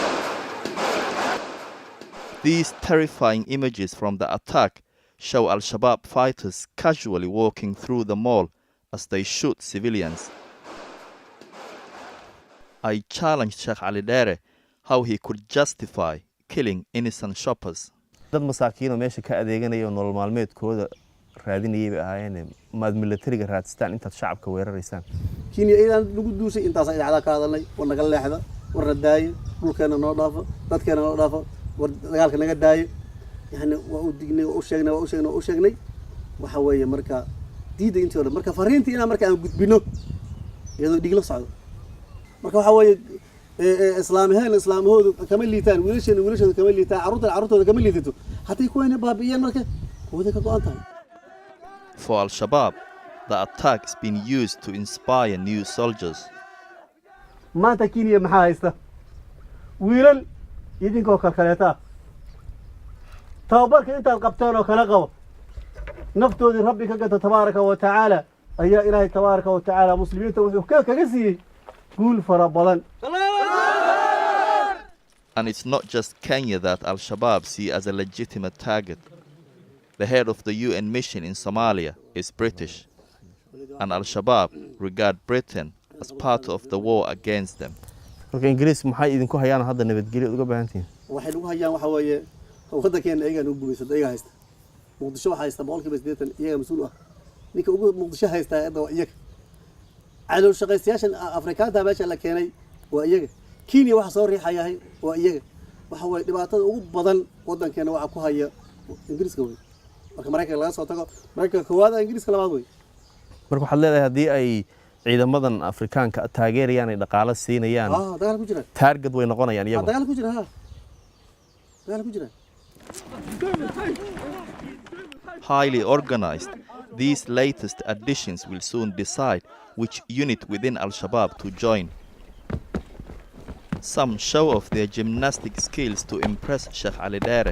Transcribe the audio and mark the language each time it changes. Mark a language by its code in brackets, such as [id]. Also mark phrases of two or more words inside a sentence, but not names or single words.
[en] These terrifying images from the attack show Al-Shabaab fighters casually walking through the mall as they shoot civilians. I challenged Sheikh Ali Dere how he could justify killing innocent shoppers. [so] dad masaakiin oo meesha ka adeeganaya nolol maalmeedkooda raadinayay bay ahaayeen maad militariga raadstaan intaad shacabka weeraraysaan. Kenya idan lagu duusay intaas ay dhacda ka hadalnay war naga leexda war radaayo dhulkeena noo dhaafo dadkeena noo dhaafo war dagaalka naga daayo yani waa u dignay oo u sheegnay waxa weeye marka diida intooda marka fariintii inaan marka aan gudbino iyadoo dhig la socdo marka waxa weeye islaamahoodu kama liitaan wiilashooda kama liitaan carruurtooda kama liitato haddii kuwayna baabi'iyeen marka kuwada ka go'an tahay. [en] For Al-Shabaab, the attack has been used to inspire new soldiers. [so] maanta Kenya maxaa haysta wiilal idinkoo kalkaleeta tababarka intaad qabtaan oo kala qabo naftoodii rabbi ka gata [ar] تبارك وتعالى [so] ayaa ilaahay [ar] تبارك وتعالى [so] muslimiinta wuxuu kaga siiyey guul fara badan. [en] And it's not just Kenya that Al-Shabaab see as a legitimate target. The head of the UN mission in Somalia is British, and Al-Shabaab regard Britain as part of the war against them. [so] marka Ingiriis maxay idinku hayaan hadda nabadgelyo uga baahantiin? waxay ugu hayaan waxa weeye waddankeena ayaga u guuleysay ayaga haysta muqdisho waxa haysta 80% iyaga mas'uul ah ninka ugu muqdisho haysta hadda waa iyaga calool shaqaystayaashan Afrikaanka meesha la keenay waa iyaga Kenya waxa soo riixayahay waa iyaga waxa way dhibaatada ugu badan waddankeena waxa ku haya Ingiriiska way marka Mareykanka laga soo tago Mareykanka koowaad Ingiriiska labaad way marka waxaad leedahay haddii ay ciidamadan Afrikaanka taageerayaan ay dhaqaale siinayaan dagaal ku jira target way noqonayaan iyagu dagaal ku jira [en] Highly organized, these latest additions will soon decide which unit within Al-Shabaab to join. Some show off their gymnastic skills to impress Sheikh Ali Dere.